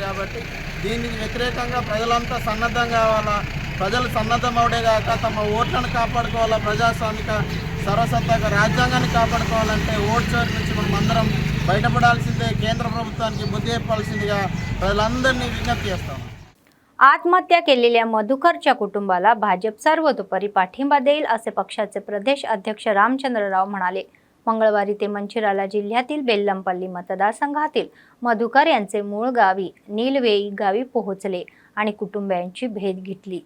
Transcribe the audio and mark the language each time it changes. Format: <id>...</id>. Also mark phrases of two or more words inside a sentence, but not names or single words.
<te>కాబట్టి దీనికి వ్యతిరేకంగా ప్రజలంతా సన్నద్ధం కావాలా. ప్రజలు సన్నద్ధమవుడే కాక తమ ఓట్లను కాపాడుకోవాలా. ప్రజాస్వామిక సర్వసత్తాక రాజ్యాంగాన్ని కాపాడుకోవాలంటే ఓటు చోరీ నుంచి మనం అందరం బయటపడాల్సిందే. केंद्र ప్రభుత్వానికి బుద్ధి చెప్పాల్సిందిగా ప్రజలందరినీ విజ్ఞప్తి చేస్తాం.</te> <mr>आत्महत्या केलेल्या मधुकरच्या कुटुंबाला भाजप सर्वतोपरी पाठिंबा देईल असे पक्षाचे प्रदेश अध्यक्ष रामचंद्रराव म्हणाले. मंगळवारी ते मंचिराला जिल्ह्यातील बेल्लमपल्ली मतदारसंघातील मधुकर यांचे मूळ गावी नीलवेई गावी पोहोचले आणि कुटुंबियांची भेट घेतली.</mr>